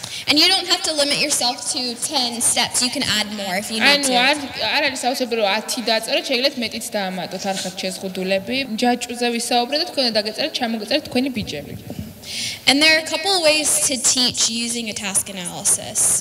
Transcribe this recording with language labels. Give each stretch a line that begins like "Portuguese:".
English: And you don't have to limit yourself to 10 steps. You can add more if you need to.
Georgian: არ არის აუცილებელი რომ 10 დაწეროთ, შეგიძლიათ მეტიც დაამატოთ, არ ხართ შეზღუდულები. ჯაჭვზე ვისაუბრეთ და თქვენ დაგეწერეთ, ჩამოგეწერეთ თქვენი ბიჯები.
English: And there are a couple of ways to teach using a task analysis.